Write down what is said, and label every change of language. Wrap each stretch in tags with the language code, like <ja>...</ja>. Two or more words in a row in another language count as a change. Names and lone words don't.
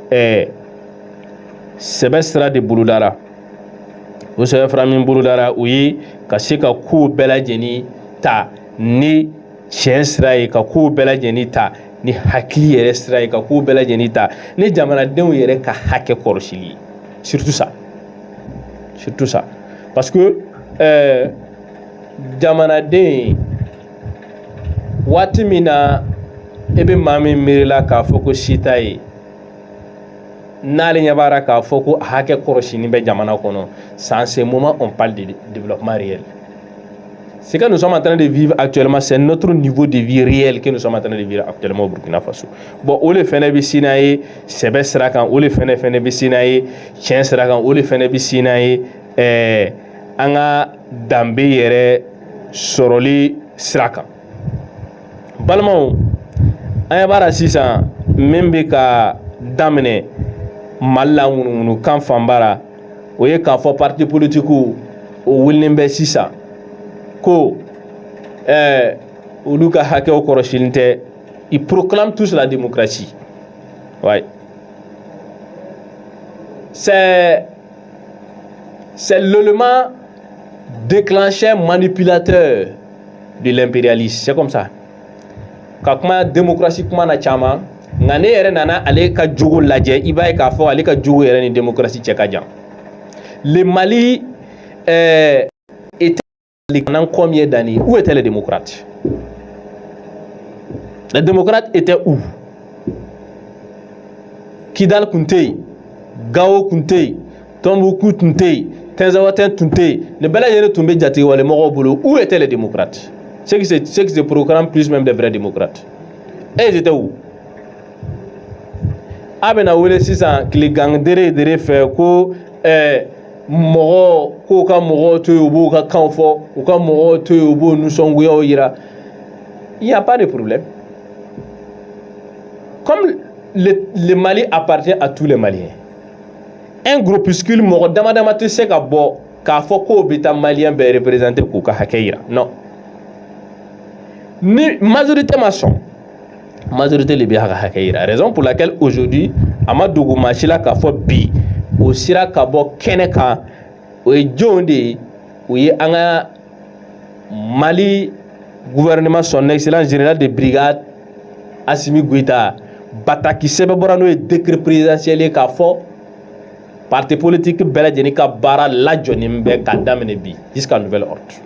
<bm>sɛbɛ sira de bolodara o sɛbɛ fara min bolodara o ye ka se ka kow bɛɛ lajɛlen ta ni tiɲɛ sira ye ka kow bɛɛ lajɛlen ta ni hakili yɛrɛ sira ye ka kow bɛɛ lajɛlen ta ni jamanadenw yɛrɛ ka hakɛ kɔlɔsili ye</bm> <fr>surtout ça parce que</fr> <bm>jamanaden waati min na e bɛ maa min miirila k'a fɔ ko si t'a ye n'ale ɲɛ b'a la k'a fɔ ko hakɛ kɔrɔsini bɛ jamana kɔnɔ</bm> <fr>en ce moment on parle de développement réel. Ce que nous sommes en train de vivre actuellement, c'est notre niveau de vie réel que nous sommes en train de vivre actuellement au Burkina Faso.</fr> <bm>Bon, o le fɛnɛ bɛ sina ye sɛbɛ sira kan o le fɛnɛ bɛ sina ye tiɲɛ sira kan o le fɛnɛ bɛ sina ye an ka danbe yɛrɛ sɔrɔli sira kan. Balimaw an ɲɛ b'a la sisan min bɛ ka daminɛ Mali la ŋunuŋunukan fanba la o ye k'a fɔ</bm> <fr>parti politiques</fr> <bm>o wulilen bɛ sisan ko olu ka hakɛw kɔrɔsilen tɛ</bm> <fr>ils proclament tous la démocratie. Ouais. C'est l'élément déclencheur manipulateur de l'impérialisme. C'est comme ça.</fr> <bm>Ka kuma démocratie kuma na caman nka ne yɛrɛ nana ale ka jogo lajɛ i b'a ye k'a fɔ ale ka jogo yɛrɛ ni démocratie cɛ ka jan.</bm> <fr>Le Mali était pendant combien d'années? Où étaient les démocrates? Les démocrates étaient où?</fr> <bm>Kidal kun tɛ yen, Gao kun tɛ yen, Tombouctou tun tɛ yen, Tinzawatène tun tɛ yen, nin bɛɛ lajɛlen tun bɛ jatigɛwalemɔgɔw bolo.</bm> <fr>Où étaient les démocrates? Ceux qui se proclament plus même des vrais démocrates. Et ils étaient où?</fr> <bm>A bɛna wele sisan tilegan dere fɛ ko mɔgɔ k'u ka mɔgɔw to yen u b'u ka kan fɔ u ka mɔgɔw to yen u b'u nisɔngoyaw yira.</bm> <fr>Il n'y a pas de problème. Comme le Mali appartient à tous les Maliens, un groupuscule</fr> <bm>mɔgɔ dama dama tɛ se ka bɔ k'a fɔ k'o bɛ taa Malien bɛɛ représenter k'u ka hakɛ yira. Non. Ni majorité ma sɔn. Majorité le bɛ ka hakɛ yira.</bm> <fr>Raison pour laquelle aujourd'hui</fr> <bm>a ma dogo maa si la k'a fɔ bi o sira ka bɔ kɛnɛ kan o ye jɔnw de ye o ye an ka Mali gouvernement</bm> <fr>son excellence général de brigade</fr> <bm>Assimi Goïta bataki sɛbɛn bɔra n'o ye</bm> <fr>décret présidentiel</fr> <bm>ye k'a fɔ</bm> <fr>parti politique</fr> <bm>bɛɛ lajɛlen ka baara lajɔlen bɛ ka daminɛ bi</bm> <fr>jusqu'à nouvel ordre.</fr>